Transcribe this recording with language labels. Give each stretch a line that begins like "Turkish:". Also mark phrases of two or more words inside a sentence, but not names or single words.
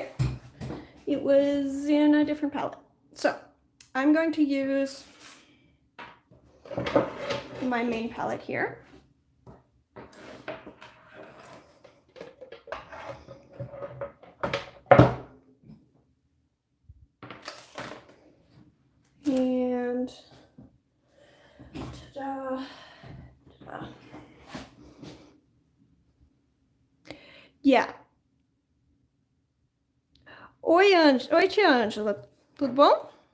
English: It was in a different palette. So I'm going to use my main palette here. And ta-da, ta-da. Yeah.
Portuguese: Oi, tia Ângela, tudo bom?